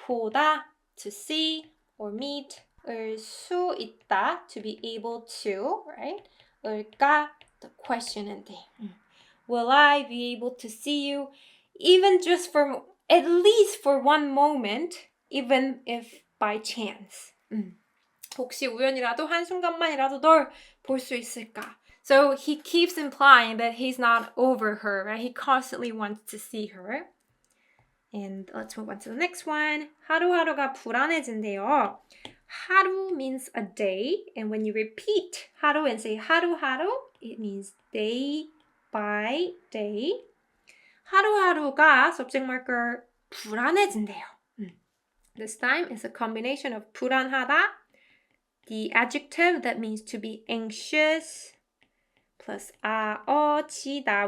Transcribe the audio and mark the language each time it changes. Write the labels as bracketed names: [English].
[English] 보다, to see or meet, 을 수 있다, to be able to, right? 을까, the question and thing. Will I be able to see you? Even just for, at least for one moment, even if by chance. [Korean] 혹시 우연이라도 한순간만이라도 널 볼 수 있을까? [English] So he keeps implying that he's not over her, right? He constantly wants to see her. And let's move on to the next one. [Korean] 하루하루가 불안해진대요. [English] 하루 means a day, and when you repeat 하루 and say 하루하루, it means day by day. [Korean] 하루하루가 subject marker 불안해진대요. [English] This time it's a combination of 불안하다, the adjective that means to be anxious, plus 지다.